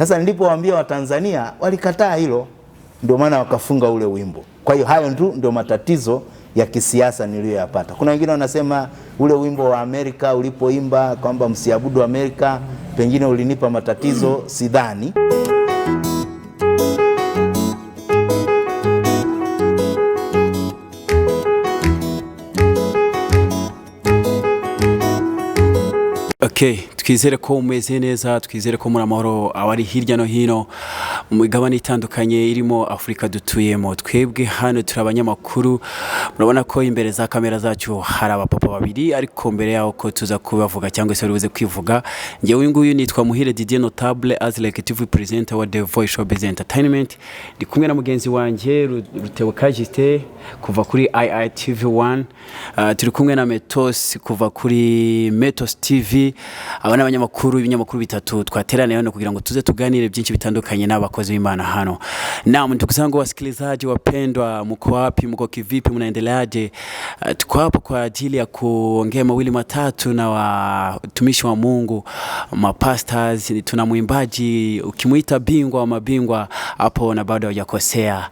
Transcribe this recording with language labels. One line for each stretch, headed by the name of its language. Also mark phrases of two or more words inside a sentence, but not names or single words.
Swahili: Sasa nilipowaambia Watanzania walikataa hilo, ndio maana wakafunga ule wimbo. Kwa hiyo hayo ndio matatizo ya kisiasa niliyoyapata. Kuna wengine wanasema ule wimbo wa Amerika ulipoimba kwamba msiabudu Amerika pengine ulinipa matatizo, sidhani.
Kinyarwanda: Okay, tukizere ko umeze neza, tukizere ko muri amahoro abari hirya no hino mu migabane itandukanye irimo Afrika dutuyemo. Twebwe hano turi abanyamakuru, murabona ko imbere za kamera zacu hari abapapa babiri, ariko mbere yaho ko tuza kubavuga cyangwa se baribuze kwivuga. Ngewe nguyu nitwa Muhire Didier
English: Notable as executive presenter
Kinyarwanda: wa The Voice Showbiz Entertainment. Ndi kumwe na mugenzi wanje Rutewakajiste kuva kuri IITV1, turi kumwe na Metos kuva kuri Metos TV. Abana abanyamakuru ibinyamakuru bitatu twaterana hano kugira ngo tuze tuganire byinshi bitandukanye n'abakozi b'Imana hano.
Swahili: Naam, ndugu zangu wasikilizaji wapendwa, mko wapi, mko kivipi, mnaendeleaje? Tuko hapa kwa ajili ya kuongea mawili matatu na watumishi wa Mungu, mapastors. Tuna mwimbaji ukimuita bingwa wa mabingwa hapo na bado hajakosea.